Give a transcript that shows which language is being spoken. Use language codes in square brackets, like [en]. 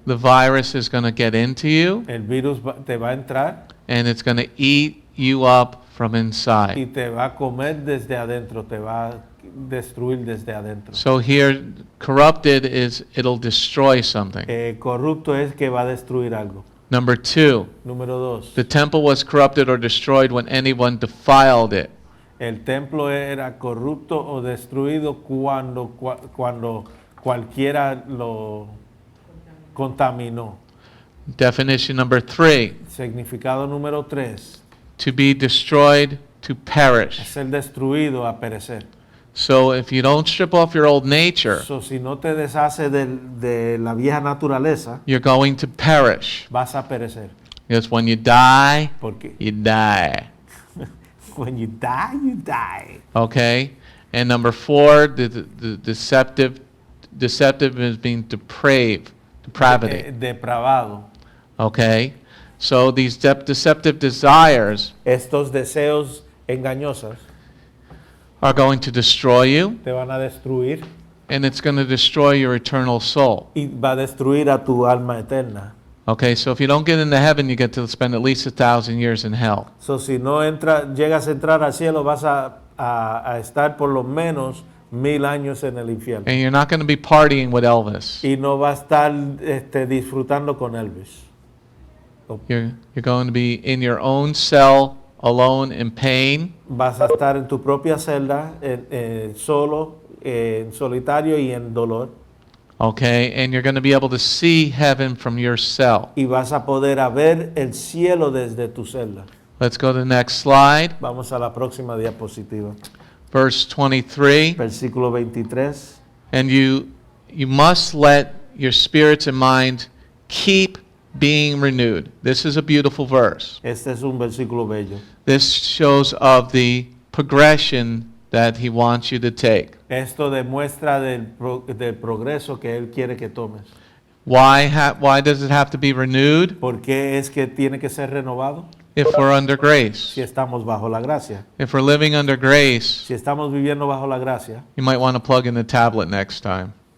[en] The virus is going to get into you, [es] El virus te va a entrar [en] and it's going to eat you up from [es] y [en] inside. [es] te va a comer desde adentro, te va a destruir desde adentro. [en] So here, corrupted is it'll destroy something. [es] Corrupto es que va a destruir algo. [en] Number 2, [es] Número 2. [en] the temple was corrupted or destroyed when anyone defiled it. [es] El templo era corrupto o destruido cuando cualquiera lo contaminó. [en] Definition number 3, [es] Significado número 3. [en] to be destroyed, to perish. [es] Ser destruido, a perecer. [en] So if you don't strip off your old nature, [es] So, si no te deshaces de la vieja naturaleza, [en] you're going to perish. [es] vas a perecer. [en] Because when you die, [es] Porque [en] you die. when you die, you die. Okay? And number 4, the deceptive is being depravity. [es] Depravado. [en] Okay? So these deceptive desires [es] Estos deseos engañosos [en] are going to destroy you, [es] te van a destruir [en] and it's going to destroy your eternal soul. [es] y va a destruir a tu alma eterna. [en] Okay, so if you don't get into heaven, you get to spend at least 1,000 years in hell. [es] So, si no llegas a entrar al cielo, vas a estar por lo menos 1000 años en el infierno. [en] And you're not going to be partying with Elvis. [es] Y no va a estar disfrutando con Elvis. [en] You're going to be in your own cell, alone, in pain. [es] Vas a estar en tu propia celda, solo, en solitario y en dolor. [en] Okay, and you're going to be able to see heaven from your cell. [es] Y vas a poder ver el cielo desde tu celda. [en] Let's go to the next slide. [es] Vamos a la próxima diapositiva. [en] Verse 23. [es] Versículo 23. [en] And you must let your spirits and minds keep being renewed. This is a beautiful verse. [es] Este es un versículo bello. [en] This shows of the progression that he wants you to take. [es] Esto demuestra del progreso que Él quiere que tomes. [en] Why does it have to be renewed? [es] ¿Por qué es que tiene que ser renovado? [en] If we're under grace. [es] Si estamos bajo la gracia. [en] If we're living under grace, [es] Si estamos viviendo bajo la gracia, [en] you might want to plug in the tablet next time.